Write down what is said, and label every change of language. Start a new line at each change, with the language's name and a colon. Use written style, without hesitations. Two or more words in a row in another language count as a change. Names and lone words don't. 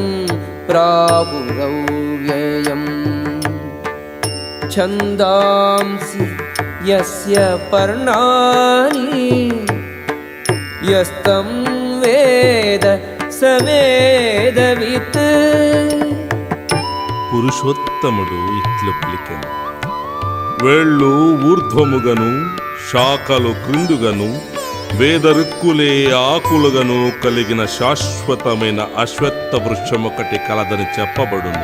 Sanskrit: प्रावुरव्ययम् छन्दांसि यस्य पर्णानि यस्तं वेद स वेदवित्।
Telugu: పురుషోత్తముడు ఇట్లు పలికెను, వేళ్ళు ఊర్ధ్వముగను శాఖలు క్రిందుగను వేదరుక్కులే ఆకులుగను కలిగిన శాశ్వతమైన అశ్వత్థ వృక్షమొకటి కలదని చెప్పబడును.